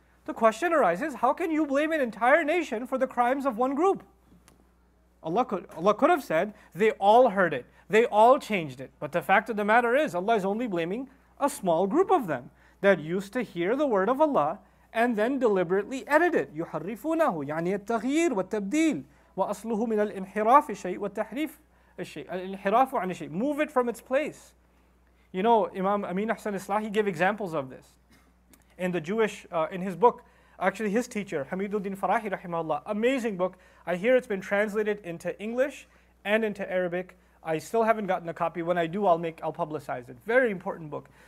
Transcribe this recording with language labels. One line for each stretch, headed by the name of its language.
English: The question arises, how can you blame an entire nation for the crimes of one group? Allah could have said, they all heard it. They all changed it. But the fact of the matter is, Allah is only blaming a small group of them that used to hear the word of Allah and then deliberately edit it.
Arabic: يُحَرِّفُونَهُ يعني التغيير والتبديل وأصله من الانحراف الشيء والتحريف الشيء الانحراف عن الشيء.
English: Move it from its place. You know, Imam Amin Ahsan Islah, he gave examples of this. In the Jewish, in his book, actually his teacher, Hamiduddin Farahi rahimahullah, amazing book. I hear it's been translated into English and into Arabic. I still haven't gotten a copy. When I do, I'll publicize it. Very important book.